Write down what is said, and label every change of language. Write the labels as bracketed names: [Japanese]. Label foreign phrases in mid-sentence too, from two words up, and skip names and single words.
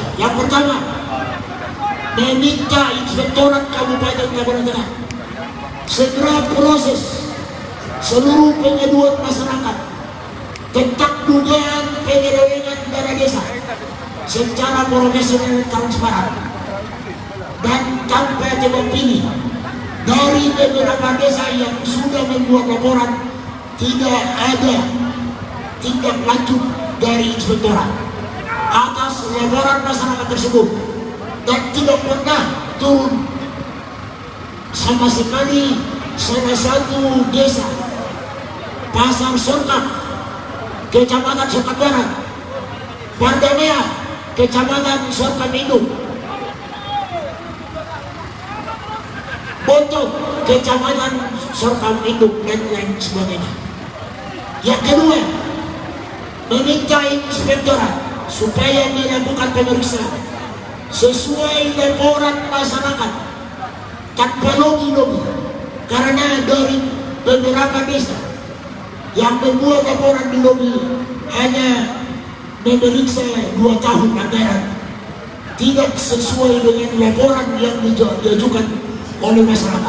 [Indonesian] Yang pertama, meminta Inspektorat Kabupaten Kabupaten Tengah segera proses seluruh pengaduan masyarakat tentang dugaan penyelewengan dana desa secara profesional transparan dan tanpa tebang pilih dari beberapa desa yang sudah membuat laporan. Tidak ada tindak lanjut dari inspektorat atas laporan masyarakat tersebut dan tidak pernah turun sama sekali salah satu desa Pasar Sorkap, Kecamatan Sorkap Barat, Pardamea, Kecamatan Sorkap Induk, Bontok, Kecamatan Sorkap Induk, dan lain sebagainya. Yang kedua, meminta inspektorat supaya dilakukan pemeriksaan sesuai laporan masyarakat tanpa lobby-lobby, karena dari beberapa desa yang membuat laporan di lobby hanya memeriksa 2 tahun anggaran, tidak sesuai dengan laporan yang diajukan oleh masyarakat.